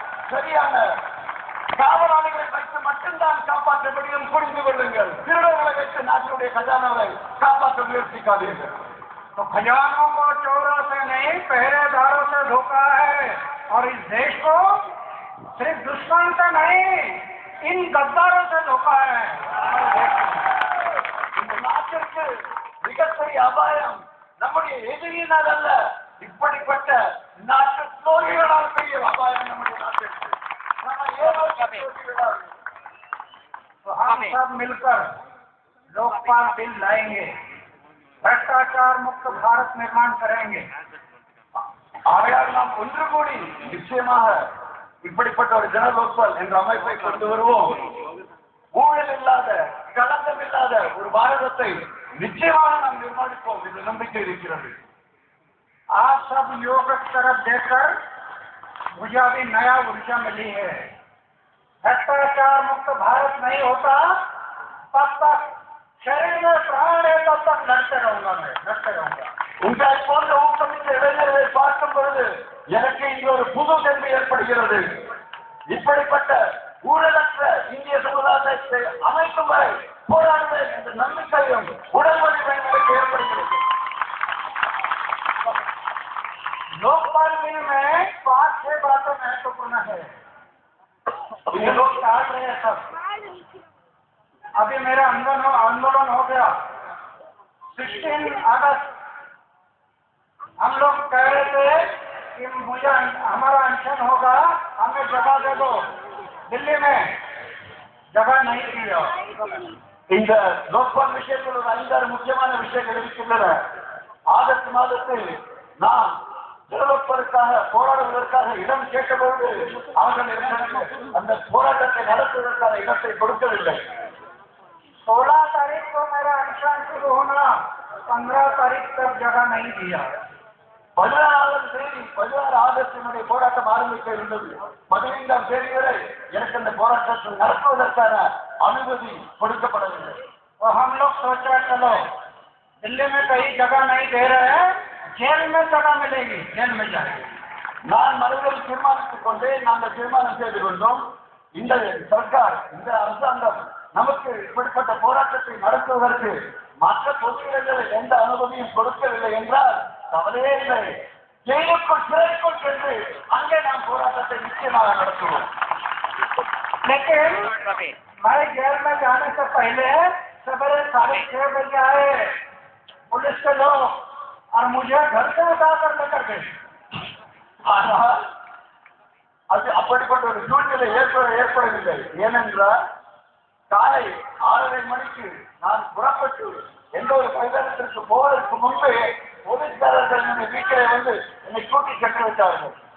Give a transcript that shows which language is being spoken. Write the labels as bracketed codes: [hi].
[ta] சரியான காவலாளிகளை வைத்து மட்டும்தான் காப்பாற்ற முடியும். புரிந்து கொள்ளுங்கள். திருடர்களை வைத்து நாட்டினுடைய கஜானாவை காப்பாற்ற முயற்சிக்காதீர்கள். [hi] तो खजानों को चोरों से नहीं, पहरेदारों से धोखा है. और इस देश को सिर्फ दुश्मन से नहीं, इन गद्दारों से धोखा है. [ta] இந்த நாட்டிற்கு மிகப்பெரிய அபாயம் நம்முடைய எதிரியினால் அல்ல, இப்படிப்பட்ட நாட்டு துரோகிகளால் பெரிய அபாயம் நம்முடைய நாட்டிற்கு. நம்ம ஏமாற்ற துரோகிகளால். [hi] तो सब मिलकर लोकपाल बिल लाएंगे, भ्रष्टाचार मुक्त भारत निर्माण करेंगे। [ta] ஆகையால் நாம் ஒன்று கூடி நிச்சயமாக இப்படிப்பட்ட ஒரு ஜன லோக்பால் என்ற அமைப்பை கொண்டு வருவோம். ஊழல் இல்லாத, களங்கம் இல்லாத ஒரு பாரதத்தை நிச்சயமாக நாம் நிர்மாணிப்போம் என்ற நம்பிக்கை இருக்கிறது. [hi] आप सब योग की तरफ देखकर मुझे अभी नया ऊर्जा मिली है। भ्रष्टाचार मुक्त भारत नहीं होता तब तक शरीर में प्राण है, तब तक लड़ते रहूंगा, मैं लड़ते रहूंगा। [ta] உங்களை போன்ற ஊக்கமிக்க இளைஞர்களை பார்க்கும் பொழுது எனக்கு இங்கு ஒரு புது தெம்பு ஏற்படுகிறது. இப்படிப்பட்ட ஊழலற்ற இந்திய சமுதாயத்தை அமைக்கும் வரை போராடுவேன் என்ற நம்பிக்கையும் உடல்வலிமை எனக்கு ஏற்படுகிறது. [hi] लोकपाल बिल में 5-6 बातें महत्वपूर्ण है। ये लोग चाह रहे हैं सब। अभी मेरा आंदोलन हो गया 16 अगस्त। हम लोग कह रहे थे कि मुझे हमारा अनशन होगा, हमें जगह दे दो। दिल्ली में जगह नहीं दिया। [ta] இந்த லோக்பால் விஷயத்தில் ஒரு 5-6 முக்கியமான விஷயங்கள் இருக்கின்றன. ஆகஸ்ட் மாதத்தில் நாம் ஜனலோக்பாலுக்காக போராடுவதற்காக இடம் கேட்டபோது அவர்கள் அந்த போராட்டத்தை நடத்துவதற்கான இடத்தை கொடுக்கவில்லை. [hi] 16 तारीख को मेरा अनशन शुरू होना, 15 तारीख तक जगह नहीं दिया। [ta] 16ஆம் தேதி 16 ஆகஸ்டினுடைய போராட்டம் ஆரம்பிக்க இருந்தது. 15ஆம் தேதி வரை எனக்கு அந்த போராட்டத்தை நடத்துவதற்கான அனுமதி கொடுக்கப்படவில்லை. [hi] तो हम लोग सोचा चलो दिल्ली में कहीं जगह नहीं दे रहे हैं, जेल में जगह मिलेगी, जेल में जाएंगे। [ta] நான் மனதில் தீர்மானித்துக் கொண்டேன். நாங்கள் தீர்மானம் செய்து கொண்டோம், இந்த சர்க்கார், இந்த அரசாங்கம் நமக்கு இப்படிப்பட்ட போராட்டத்தை நடத்துவதற்கு மற்ற பொது இடங்களில் எந்த அனுமதியும் கொடுக்கவில்லை என்றால் கவலையே இல்லை, ஜெயிலுக்குள் சிறைக்குள் சென்று அங்கே நாம் போராட்டத்தை நிச்சயமாக நடத்துவோம். [hi] लेकिन मैं जेल में जाने से पहले सवेरे 6:30 बजे आए पुलिस के लोग और मुझे घर से उठाकर लेकर गए। [ta] ஆனால் அது அப்படிப்பட்ட ஒரு சூழ்நிலை ஏற்படவில்லை. ஏனென்றால் காலை 6:30 மணிக்கு நான் புறப்பட்டு எந்த ஒரு மைதானத்திற்கு போவதற்கு முன்பே போலீஸ்காரர்கள் என்னுடைய வீட்டிலே வந்து என்னை கூட்டி சென்று விட்டார்கள்.